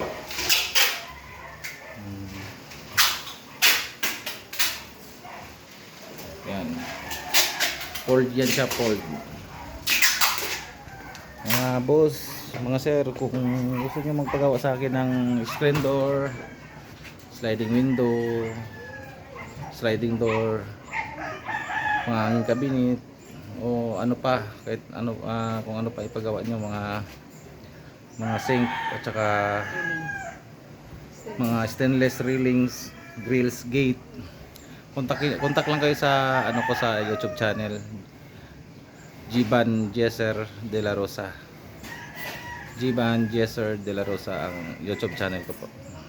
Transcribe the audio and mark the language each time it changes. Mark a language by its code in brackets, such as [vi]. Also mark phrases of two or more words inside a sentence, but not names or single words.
[tl] Yan. Fold yan siya, fold. Mga boss, mga sir, kung gusto nyo magpagawa sa akin ng [en] screen door, sliding window, sliding door, [tl] mga [en] hanging cabinet, [tl] o ano pa, kahit ano, kung ano pa ipagawa nyo, mga sink at saka mga [en] stainless railings, grills, gate, [tl] kontak lang kayo sa ko sa YouTube channel, Jiban Jesser De La Rosa. Jiban Jesser De La Rosa ang YouTube channel ko po.